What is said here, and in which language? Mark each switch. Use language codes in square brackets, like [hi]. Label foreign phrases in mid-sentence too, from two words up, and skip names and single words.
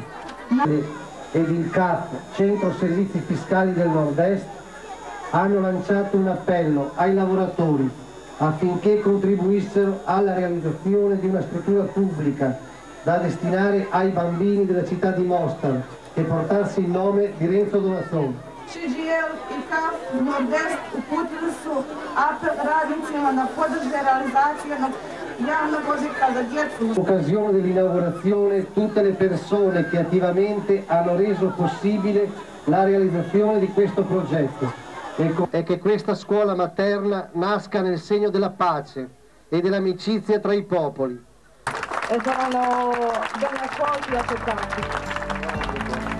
[it] Ed il CAF, Centro Servizi Fiscali del Nord-Est, hanno lanciato un appello ai lavoratori affinché contribuissero alla realizzazione di una struttura pubblica da destinare ai bambini della città di Mostar e portarsi il nome di Renzo Donatoni. [bs] CGIL i CAF Nordest uputili su apel radnicima na podrške realizacije javnog objekta za djecu. [it] In occasione dell'inaugurazione tutte le persone che attivamente hanno reso possibile la realizzazione di questo progetto e che questa scuola materna nasca nel segno della pace e dell'amicizia tra i popoli. E saranno ben accolti e accettati.